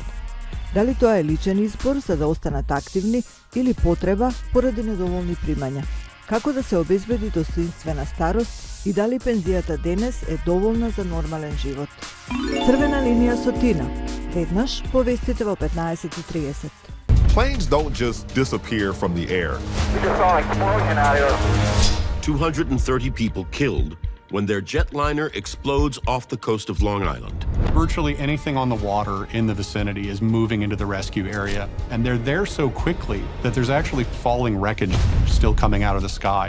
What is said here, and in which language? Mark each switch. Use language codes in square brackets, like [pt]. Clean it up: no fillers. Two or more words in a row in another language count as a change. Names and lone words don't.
[mk] Дали тоа е личен избор за да останат активни или потреба поради недоволни примања? Како да се обезбеди достоинствена старост и дали пензијата денес е доволна за нормален живот? Црвена линија со Тина. Веднаш по вестите во 15:30. [en] Planes don't just disappear from the air. We just saw an explosion out here. 230 people killed when their jetliner explodes off the coast of Long Island. Virtually anything on the water in the vicinity is moving into the rescue area, and they're there so quickly that there's actually falling wreckage still coming out of the sky.